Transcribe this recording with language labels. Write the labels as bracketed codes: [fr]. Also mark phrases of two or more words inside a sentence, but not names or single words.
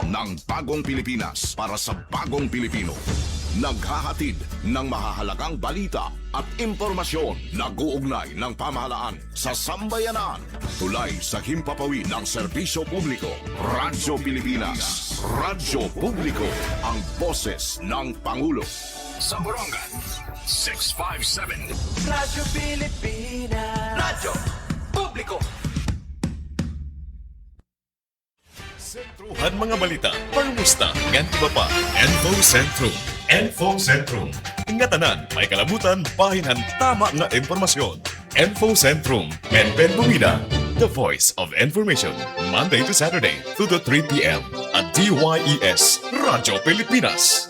[tl] ng bagong Pilipinas para sa bagong Pilipino. Naghahatid ng mahahalagang balita at impormasyon na guugnay ng pamahalaan sa sambayanan. Tulay sa himpapawid ng serbisyo publiko. Radyo Pilipinas. Radyo Publiko. Ang boses ng Pangulo. Sa Borongan, 657. Radyo Pilipinas. Radyo Publiko. [war] Sentruhan mga balita, pangmusta, ngan iba pa, Info Centrum. Info Centrum. Ngatanan, may kalabutan, bahinan, tama nga informasyon. [en] Info Centrum, Ben Bumida, the voice of information. Monday to Saturday, 2 to 3 p.m. at DYES, Radyo Pilipinas.